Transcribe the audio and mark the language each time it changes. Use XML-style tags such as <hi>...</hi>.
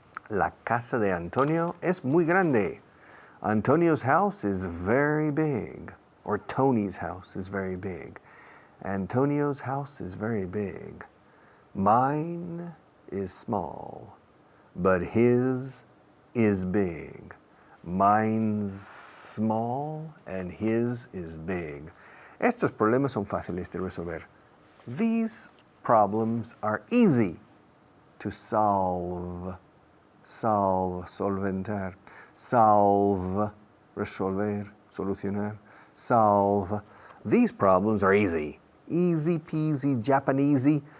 <es>La casa de Antonio es muy grande.</es> <en>Antonio's house is very big. Or Tony's house is very big. Antonio's house is very big. Mine is small, but his is big. Mine's small and his is big.</en> <es>Estos problemas son fáciles de resolver.</es> <en>These problems are easy to solve. Solve, solventar. Solve, resolver, solucionar. Solve. These problems are easy. Easy peasy, Japanesey.</en>